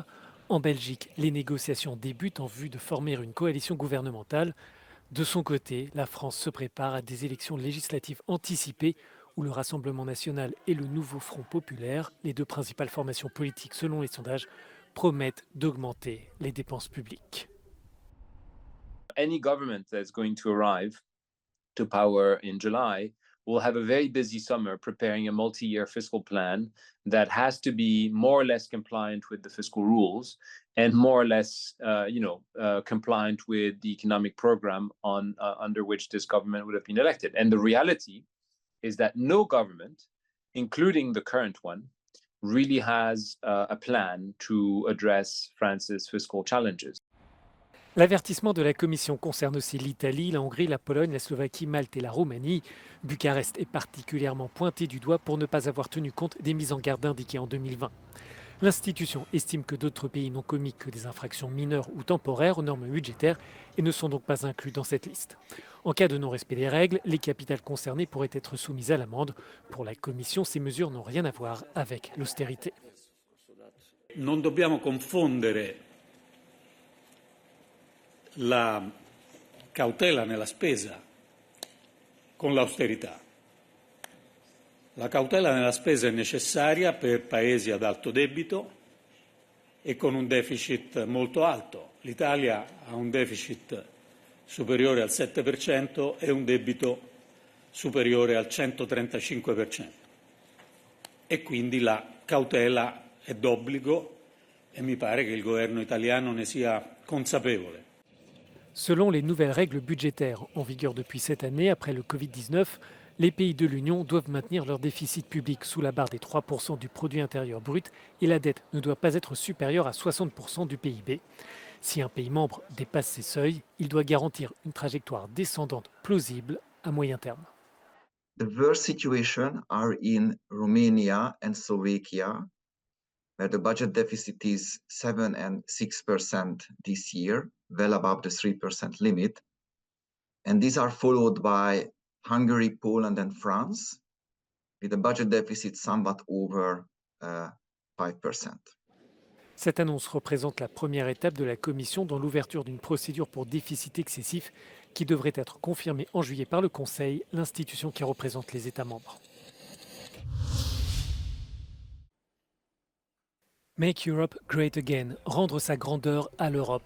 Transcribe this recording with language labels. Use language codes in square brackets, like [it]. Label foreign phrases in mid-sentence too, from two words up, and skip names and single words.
[fr] En Belgique, les négociations débutent en vue de former une coalition gouvernementale. De son côté, la France se prépare à des élections législatives anticipées où le Rassemblement national et le Nouveau Front populaire, les deux principales formations politiques selon les sondages, promettent d'augmenter les dépenses publiques. [en] Any government that's going to arrive to power in July will have a very busy summer preparing a multi-year fiscal plan that has to be more or less compliant with the fiscal rules and more or less, compliant with the economic program under which this government would have been elected. And the reality is that no government, including the current one, really has a plan to address France's fiscal challenges. [fr] L'avertissement de la Commission concerne aussi l'Italie, la Hongrie, la Pologne, la Slovaquie, Malte et la Roumanie. Bucarest est particulièrement pointé du doigt pour ne pas avoir tenu compte des mises en garde indiquées en 2020. L'institution estime que d'autres pays n'ont commis que des infractions mineures ou temporaires aux normes budgétaires et ne sont donc pas inclus dans cette liste. En cas de non-respect des règles, les capitales concernées pourraient être soumises à l'amende. Pour la Commission, ces mesures n'ont rien à voir avec l'austérité. [it] Non dobbiamo confondere la cautela nella spesa con l'austerità. La cautela nella spesa è necessaria per paesi ad alto debito e con un deficit molto alto. L'Italia ha un deficit superiore al 7% e un debito superiore al 135%. E quindi la cautela è d'obbligo e mi pare che il governo italiano ne sia consapevole. [fr] Selon les nouvelles règles budgétaires en vigueur depuis cette année, après le Covid-19, les pays de l'Union doivent maintenir leur déficit public sous la barre des 3% du produit intérieur brut et la dette ne doit pas être supérieure à 60% du PIB. Si un pays membre dépasse ces seuils, il doit garantir une trajectoire descendante plausible à moyen terme. [en] The worst situation are in Romania and Slovakia, where the budget deficit is 7 and 6% this year, well above the 3% limit. And these are followed by Hungary, Poland, and France, with a budget deficit somewhat over 5%. [fr] Cette annonce représente la première étape de la Commission dans l'ouverture d'une procédure pour déficit excessif qui devrait être confirmée en juillet par le Conseil, l'institution qui représente les États membres. [en] Make Europe Great Again, [fr] rendre sa grandeur à l'Europe.